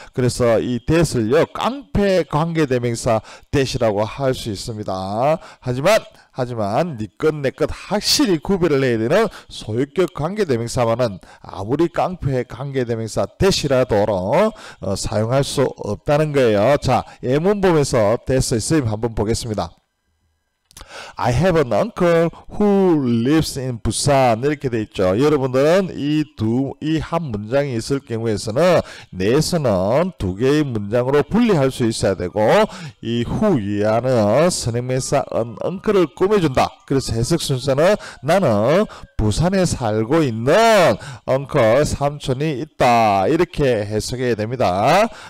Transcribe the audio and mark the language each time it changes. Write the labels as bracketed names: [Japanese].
[Korean] 그래서 이 that을요, 깡패 관계대명사 that이라고 할 수 있습니다. 하지만 네 것 내 것 확실히 구별을 해야 되는 소유격 관계대명사만은 아무리 깡패 관계대명사 that이라도 사용할 수 없다는 거예요. 자, 예문 보면서 that의 쓰임 한번 보겠습니다. [English] I have an uncle who lives in Busan [Korean] 이렇게 돼 있죠. 여러분들은 이 한 문장이 있을 경우에서는 내에서는 두 개의 문장으로 분리할 수 있어야 되고, 이 who 이하는 선행명사 uncle을 꾸며준다. 그래서 해석 순서는 나는 부산에 살고 있는 uncle 삼촌이 있다 이렇게 해석해야 됩니다.